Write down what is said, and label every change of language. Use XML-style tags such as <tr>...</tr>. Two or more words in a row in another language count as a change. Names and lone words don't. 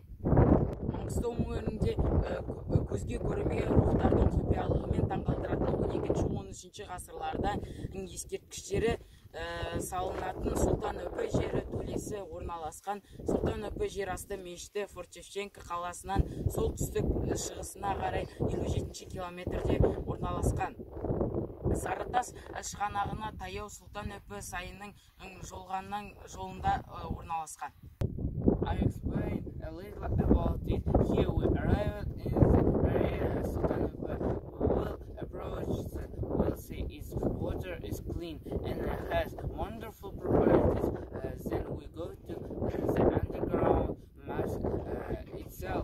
<kk>Маңғыстау өңірінде көзге көрінбеген рухтардың құпиялығымен таңғалдыратын 12-13 ғасырларда ескерткіштері салынатын Сұлтан Үпе жері төлесі орналасқан. Сұлтан Үпе жерасты мешіті Форт Шевченко қаласынан солтүстік шығысына қарай 57 километрде орналасқан. Сарытас шығанағына таяу Сұлтан Өпі сайының жолында орналасқан.</kk> <en>I explained a little about it. Here we arrived in the area Sultan Öpe. We will approach we'll see its water is clean and has wonderful properties. Then we go to the underground mosque itself.</en>